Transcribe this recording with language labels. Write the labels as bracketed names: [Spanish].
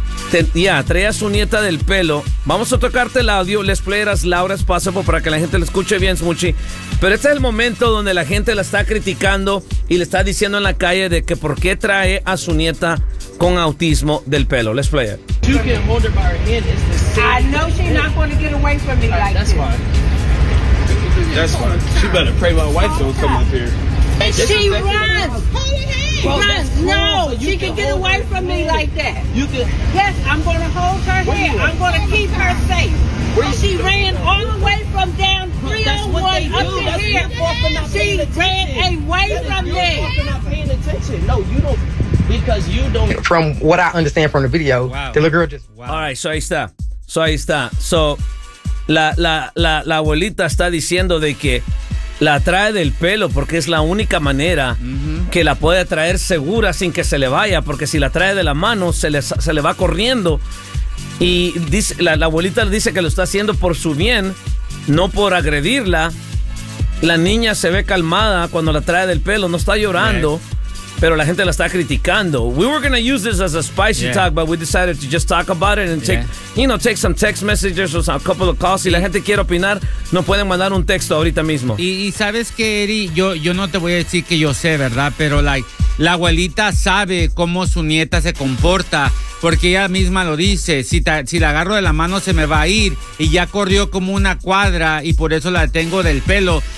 [Spanish] Traía a su nieta del pelo. Vamos a tocarte el audio. [English] Let's play it as loud as possible [Spanish] para que la gente lo escuche bien, Smuchi. Pero este es el momento donde la gente la está criticando y le está diciendo en la calle de que por qué trae a su nieta con autismo del pelo. [English] Let's play it. You can hold her by her hand. It's the same. I know she's not going to get away from me like that's this. That's why. She better pray my wife don't come up here. And she runs. Hold her hand. Well, no, she can get away from me like that. You can. Yes, I'm going to hold her hand. I'm going to keep her safe. And she ran all the way from down 301 up to here. She ran away from me. You're not paying attention. No, you don't. Because you don't. From what I understand from the video, wow, the little girl just. Wow. All right, so [Spanish] ahí está. So, la abuelita está diciendo de que la trae del pelo porque es la única manera, mm-hmm, que la puede traer segura sin que se le vaya, porque si la trae de la mano se le va corriendo. Y dice, la abuelita dice que lo está haciendo por su bien, no por agredirla. La niña se ve calmada cuando la trae del pelo, no está llorando. Right. Pero la gente la está criticando. [English] We were going to use this as a spicy talk, but we decided to just talk about it and take some text messages or a couple of calls. [Spanish] Si la gente quiere opinar, nos pueden mandar un texto ahorita mismo. Y sabes que, Eri, yo no te voy a decir que yo sé, ¿verdad? Pero la abuelita sabe cómo su nieta se comporta porque ella misma lo dice. Si la agarro de la mano, se me va a ir. Y ya corrió como una cuadra y por eso la tengo del pelo.